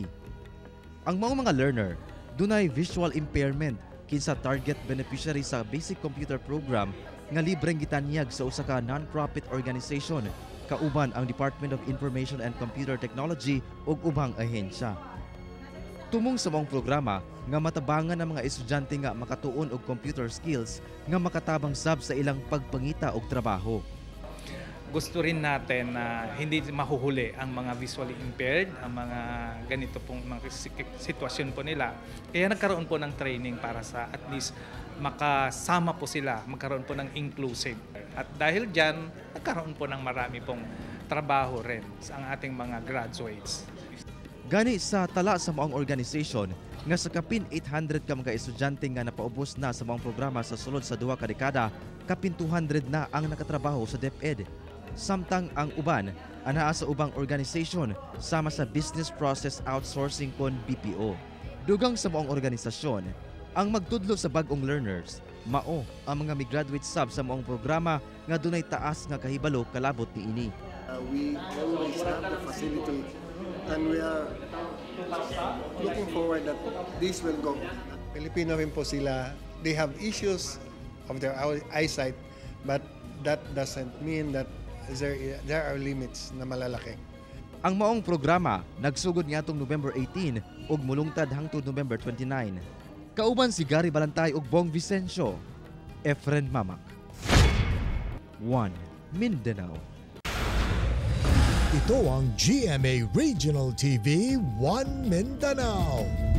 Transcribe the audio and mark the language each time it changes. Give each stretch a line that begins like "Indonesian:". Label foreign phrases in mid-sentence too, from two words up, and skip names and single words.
Cebuano: Ang mga learner dunay
English: visual impairment
Cebuano: kinsa
English: target beneficiary
Cebuano: sa
English: basic computer program
Cebuano: nga libreng gitanyag sa usa ka
English: non-profit organization
Cebuano: kauban ang Department of Information and Computer Technology ug ubang ahensya. Tumong sa mong programa nga matabangan ang mga estudyante nga makatuon og
English: computer skills
Cebuano: nga makatabang sab sa ilang pagpangita og trabaho.
Filipino: Gusto rin natin na hindi mahuhuli ang mga
English: visually impaired,
Filipino: ang mga ganito pong mga sitwasyon po nila. Kaya nagkaroon po ng training para sa at least makasama po sila, magkaroon po ng inclusive. At dahil dyan, nagkaroon po ng marami pong trabaho rin sa ating mga graduates.
Cebuano: Gani sa tala sa maong organisasyon nga sa kapin 800 ka mga estudyante nga napaubos na sa maong programa sa sulod sa 2 ka dekada, kapin 200 na ang nakatrabaho sa DepEd. Samtang ang uban anaa sa ubang organisasyon sama sa
English: business process outsourcing
Cebuano: kon BPO. Dugang sa maong organisasyon, ang magtudlo sa bag-ong learners, mao ang mga migraduate sab sa maong programa nga dunay taas nga kahibalo kalabot niini.
English: We always have the facility and we are looking forward that this will go.
Filipino: Pilipino rin po sila.
English: They have issues of their eyesight, but that doesn't mean that there are limits
Filipino: na malalaki.
Cebuano: Ang maong programa nagsugod niadtong November 18 ug mulungtad hangtod November 29. Kauban si Gary Balantay ug Bong Vicencio. Efren Mamak. One Mindanao.
Filipino: Ito ang GMA Regional TV 1 Mindanao.